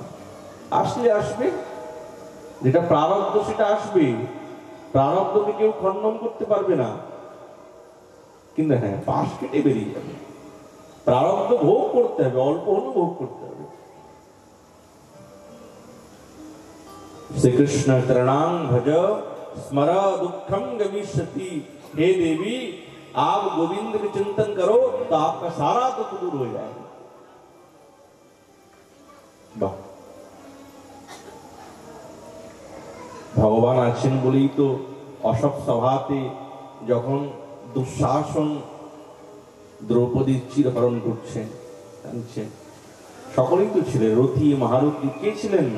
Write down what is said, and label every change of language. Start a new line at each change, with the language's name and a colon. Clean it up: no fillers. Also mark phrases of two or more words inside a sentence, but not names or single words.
Bangla: আসলে আসবে, যেটা প্রারব্ধ সেটা আসবে, প্রারব্ধকে কেউ খণ্ডন করতে পারবে না। কিন্তু হ্যাঁ, পাশ কেটে বেরিয়ে যাবে। প্রারব্ধ ভোগ করতে হবে, অল্প হলেও ভোগ করতে হবে।
Sanskrit: শ্রীকৃষ্ণ চরণাং ভজ स्मर दुखम गमिष्यति।
Hindi: हे देवी, आप गोविंद के चिंतन करो तो आपका सारा दुख दूर हो जाएगा।
Bangla: ভগবান আছেন বলেই তো অসৎ সভাতে যখন দুঃশাসন দ্রৌপদীর চিরহরণ করছেন, সকলেই তো ছিলেন, রথী মহারথী, কে ছিলেন না?